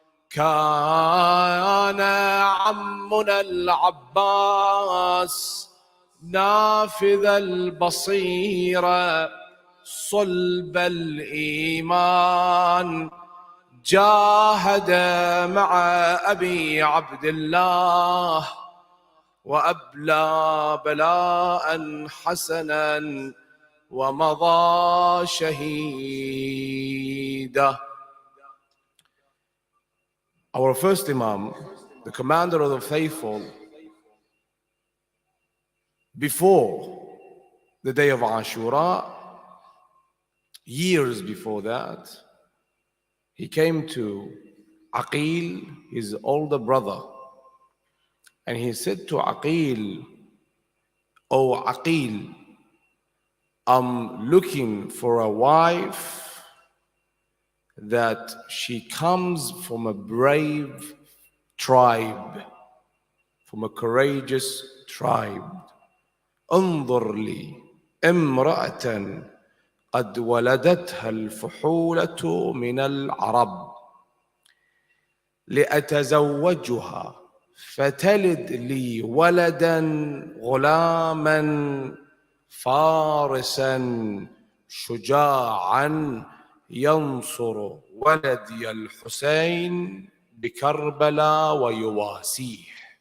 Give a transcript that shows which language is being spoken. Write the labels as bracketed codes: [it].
[ar] كان عمنا العباس نافذ البصيرة صلب الإيمان، جاهد مع أبي عبد الله وأبلى بلاء حسنا ومضى شهيدا. [en] Our first Imam, the commander of the faithful, before the day of Ashura, years before that, he came to Aqil, his older brother, and he said to Aqil, "Oh Aqil, I'm looking for a wife that she comes from a brave tribe, from a courageous tribe. [ar] انظر لي امرأة قد ولدتها الفحولة من العرب لأتزوجها فتلد لي ولدا غلاما فارسا شجاعا ينصر ولدي الحسين بكربلاء ويواسيه."